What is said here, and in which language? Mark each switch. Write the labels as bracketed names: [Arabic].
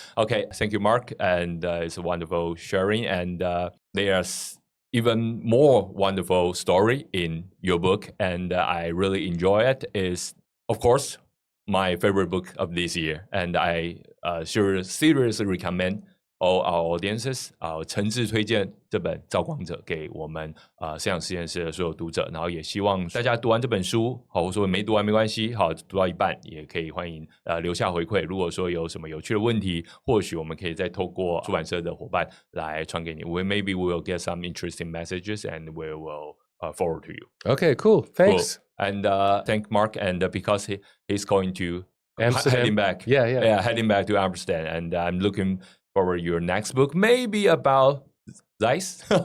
[English] Okay, thank you, Marc, and it's a wonderful sharing. And there's even more wonderful story in your book, and I really enjoy it. Is of course my favorite book of this year, and I seriously recommend all our audiences [Chinese] 诚挚推荐这本《造光者》给我们思想实验室的所有读者，然后也希望大家读完这本书，或者说没读完没关系，读到一半也可以欢迎留下回馈。如果说有什么有趣的问题，或许我们可以再透过出版社的伙伴来传给你。 [English] Maybe we will get some interesting messages and we will forward to you. Okay, cool. Thanks. Cool. And thank Marc, and because he's going to heading back. Yeah, heading back to Amsterdam, and I'm looking forward to your next book, maybe about Zeiss.